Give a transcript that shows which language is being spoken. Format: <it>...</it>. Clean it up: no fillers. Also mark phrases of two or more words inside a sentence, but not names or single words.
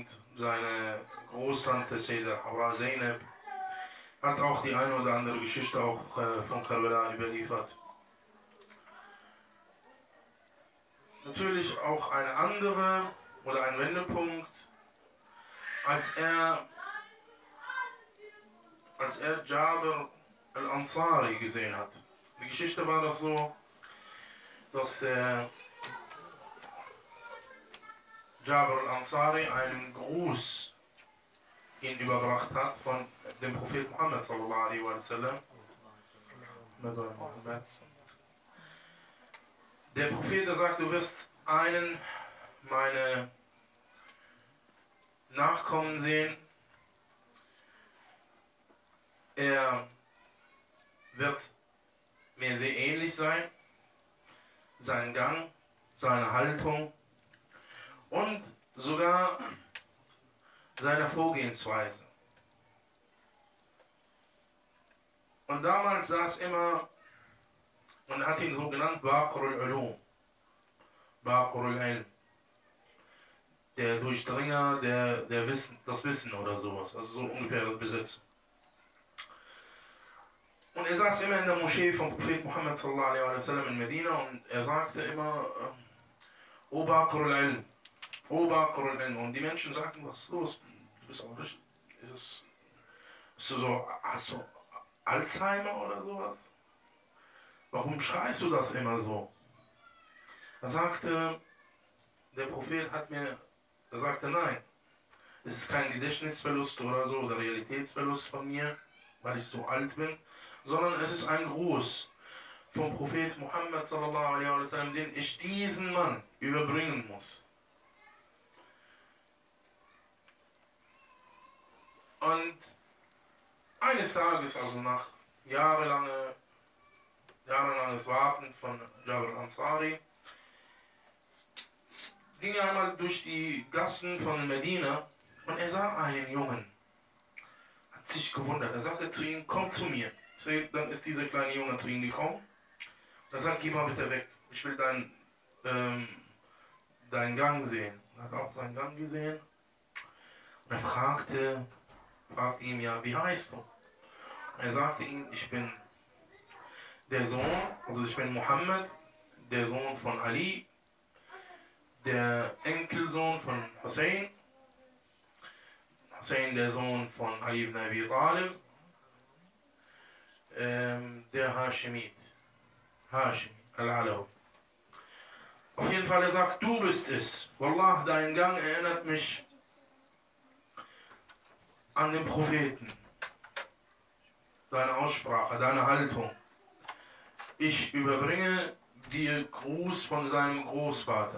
<de>Seine Großtante Sayyidah Zainab hat auch die eine oder andere Geschichte auch von Karbala überliefert. Natürlich auch eine andere oder ein Wendepunkt, als er Jabir al-Ansari gesehen hat. Die Geschichte war doch so, dass der Jabir al-Ansari einen Gruß ihn überbracht hat von dem Prophet Muhammad</de> <ar>صلى الله عليه وسلم.</ar> <de>Der Prophet, der sagt, du wirst einen meiner Nachkommen sehen, er wird mir sehr ähnlich sein, sein Gang, seine Haltung und sogar seine Vorgehensweise. Und damals saß immer, man hat ihn so genannt, Baqir al-Ulum, Baqir al-Ilm, der Durchdringer, der Wissen, das Wissen oder sowas, also so ungefähr das Besitz. Und er saß immer in der Moschee vom Prophet Muhammad</de> <ar>صلى الله عليه وسلم</ar> <de>in Medina und er sagte immer, O Baqir al-Ilm, O Baqir al-Ilm. Und die Menschen sagten, was ist los? Du bist auch nicht, bist du so, hast du Alzheimer oder sowas? Warum schreist du das immer so? Er sagte, der Prophet er sagte, nein, es ist kein Gedächtnisverlust oder so, oder Realitätsverlust von mir, weil ich so alt bin, sondern es ist ein Gruß vom Prophet Muhammad</de> <ar>صلى الله عليه وسلم,</ar> <de>den ich diesen Mann überbringen muss. Und eines Tages, also nach jahrelanges Warten von Jabir al-Ansari, ging er einmal durch die Gassen von Medina und er sah einen Jungen. Hat sich gewundert. Er sagte zu ihm, komm zu mir. Dann ist dieser kleine Junge zu ihm gekommen. Er sagt, geh mal bitte weg. Ich will deinen Gang sehen. Er hat auch seinen Gang gesehen. Und er fragte ihn, ja, wie heißt du? Und er sagte ihm, ich bin der Sohn, also ich bin Muhammad, der Sohn von Ali, der Enkelsohn von Hussein, der Sohn von Ali ibn Abi Talib, der Hashemit, Hashim al-Alawi. Auf jeden Fall, er sagt, du bist es. Wallah, dein Gang erinnert mich an den Propheten. Seine Aussprache, deine Haltung. Ich überbringe dir Gruß von deinem Großvater.</de>